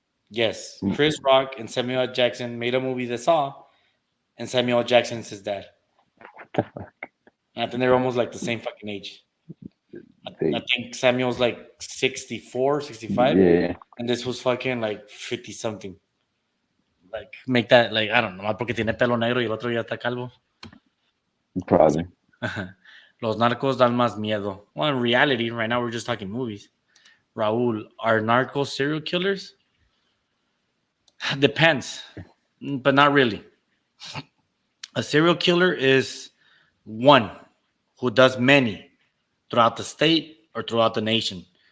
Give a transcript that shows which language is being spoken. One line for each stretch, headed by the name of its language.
English: Yes, Chris Rock and Samuel L. Jackson made a movie that Saw, and Samuel L. Jackson is his dad. And I think they're almost like the same fucking age. I think Samuel's like 64, 65, Yeah, and this was fucking like 50 something. Like, make that, like, I don't know,
Spanish: más porque tiene pelo negro y el otro ya está calvo.
English: probably.
Spanish: Los narcos dan más miedo.
English: Well, in reality, right now we're just talking movies. Raul, are narcos serial killers? Depends, but not really. A serial killer is one who does many throughout the state or throughout the nation.